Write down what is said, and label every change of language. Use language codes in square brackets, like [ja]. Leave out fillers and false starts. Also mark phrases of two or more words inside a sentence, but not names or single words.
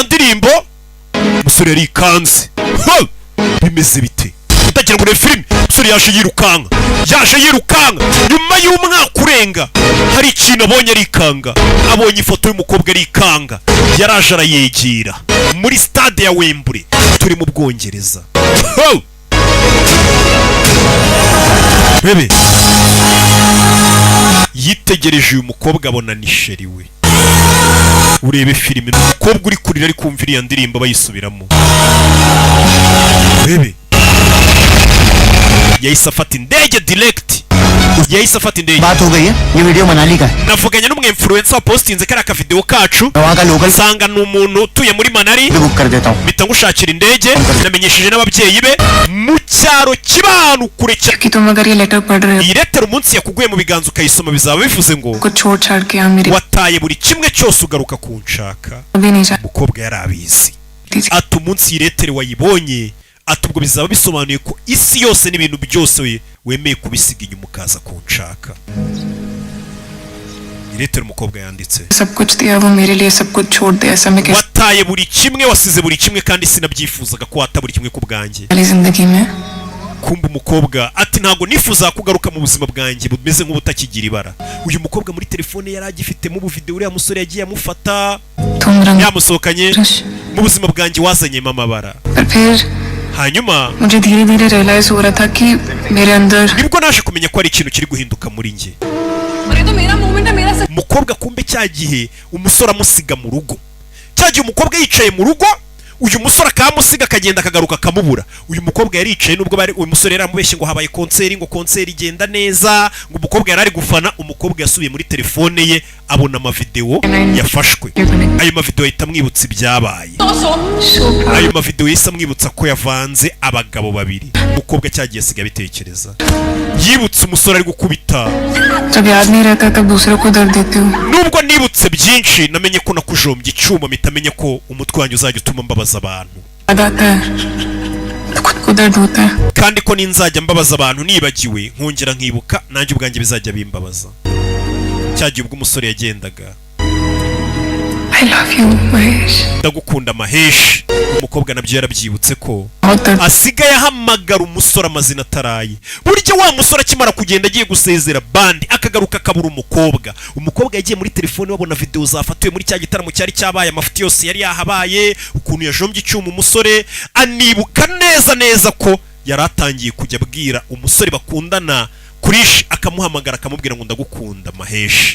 [rw] ndirimbo umusore yarikanze bimeze bite utagira ngo ni filime umusore yaje yirukanka nyuma y'umwaka urenga hari ikintu abonye arikanga abonye ifoto y'umukobwa arikanga yaraje arayegera muri stade ya Wembley turi mu Bwongereza bebe yitegereje uyu mukobwa abona ni sheri we. Urebe filime umukobwa uri kurira ari kumva iriya ndirimbo bayisubiramo. Bebe yahise afata indege direct. Yahise afata indege. [hi] बात हो गई है, ये वीडियो मनाली का है। [rw] Navuganye n'umwinfluencer wa postinze kari aka video kacu. [hi] मैं वहाँ का लोकल [rw] Sanga ni umuntu utuye muri Manali. [hi] बुक कर देता हूँ। [rw] Mpita ngushakira indege. Namenyesheje n'ababyeyi be mu cyaro kibanu kure cyane. [hi] कि तुम अगर ये लेटर पढ़ रहे हो [rw] Iyi letter umunsi yakuguye mu biganza ukayisoma bizaba bivuze ngo [hi] को छोड़ छाड़ के यहाँ मेरी [rw] wataye buri kimwe cyose ugaruka kunshaka. [hi] अभी नहीं जा [rw] Umukobwa yari abizi. [hi] दीजिए [rw] Ati umunsi iyi letter wayibonye, ati ubwo bizaba bisobanuye ko isi yose n'ibintu byose wemeye kubisiga inyuma ukaza kunshaka. Iyi letter umukobwa yanditse. [hi] सब कुछ दिया वो मेरे लिए सब कुछ छोड़ दे ऐसा मैं कैसे [rw] Wataye buri kimwe, wasize buri kimwe kandi sinabyifuzaga ko wata buri kimwe ku bwanjye. [hi] वाली जिंदगी में [rw] Kumba umukobwa ati ntago nifuza kugaruka mu buzima bwanjye bumeze nk'ubutakigira ibara. Uyu mukobwa muri telefone yari agifitemo ubu video uriya musore yagiye amufata [hi] तुम रंग [rw] yamusohokanye रश mu buzima bwanjye wazanyemo amabara. [hi] पर फिर [rw] Hanyuma [hi] मुझे धीरे धीरे रियलाइज हो रहा था कि मेरे अंदर [rw] nibwo naje kumenya ko ari ikintu kiri guhinduka muri njye. [hi] अरे तो मेरा मोमेंट है मेरा [rw] Umukobwa kumbe cyagihe umusore amusiga mu rugo. Cyagihe umukobwa yicaye mu rugo, uyu musore akamusiga akagenda akagaruka akamubura. Uyu mukobwa yari yicaye nubwo bari uyu musore yari amubeshye ngo habaye konseri, ngo konseri igenda neza, ngo umukobwa yari ari gufana. Umukobwa yasubiye muri telefone ye abona amavideo yafashwe. Ayo mavideo ahita amwibutsa ibyabaye. Ayo mavideo yise amwibutsa ko yavanze abagabo babiri. Umukobwa cyagiye asiga bitekereza. Yibutse umusore ari gukubita. [hi] जब याद नहीं रहता तब दूसरों को दर्द देती हूँ [rw] Nubwo nibutse byinshi namenye ko nakujombye icyuma mitamenye ko umutwe wanjye uzajya utuma mbabaza abantu. [hi] याद आता है तो खुद को दर्द होता है [rw] Kandi ko ninzajya mbabaza abantu nibagiwe nkongera nkibuka nanjye ubwanjye bizajya bimbabaza. Cyagiye ubwo umusore yagendaga. [en] I love you महेश [rw] Ndagukunda Mahesh. Umukobwa nabyo yarabyibutse ko [hi] बहुत दर्द [rw] asigaye ahamagara umusore amazina ataraye. Burya wa musore akimara kugenda agiye gusezera bandi akagaruka akabura umukobwa. Umukobwa yagiye muri telefone babona video zafatiwe muri cya gitaramo cyari cyabaye, amafuti yose yari yahabaye, ukuntu yajombye icyuma umusore. Anibuka neza neza ko yari atangiye kujya abwira umusore bakundana Krish, akamuhamagara akamubwira ngo ndagukunda Mahesh.